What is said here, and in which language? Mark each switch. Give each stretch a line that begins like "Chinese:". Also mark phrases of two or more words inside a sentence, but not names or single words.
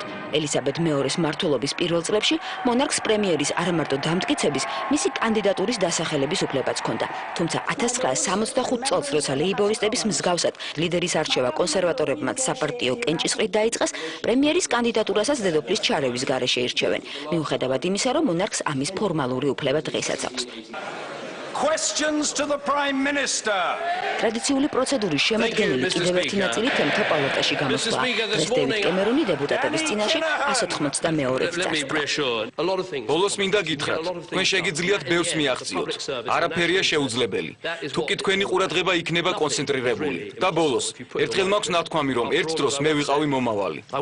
Georgian: ელისაბედ მეორის მმართველობის პირველ წლებში მონარქს პრემიერის არამარტო დამტკიცების, მისი კანდიდატურის დასახელების უფლებაც ჰქონდა. თუმცა 1965 წელს, როცა ლეიბორისტების მსგავსად ლიდერის არჩევა კონსერვატორებმა საპარტიო კენჭისყრით დაიწყეს, პრემიერის კანდიდატურასაც დედოფლის ჩარევის გარეშე ირჩევენ. მიუხედავად იმისა, რომ მონარქს ამის ფორმალური უფლება დღესაც აქვს.
English: Questions to the Prime Minister.
Georgian: ტრადიციული პროცედურის შემადგენელი კიდევ ერთი ნაწილი თემთა პალატაში გამოსვლა. დღეს დევიდ კემერონი დეპუტატების წინაშე 192-ით წასწრა. ბოლოს მინდა გითხრათ, თქვენ შეგიძლიათ ბევრს მიაღწიოთ. არაფერია შეუძლებელი. თუკი თქვენი ყურადღება იქნება კონცენტრირებული. და ბოლოს, ერთხელ მაქვს ნათქვამი, რომ ერთ დროს მე ვიყავი მომავალი.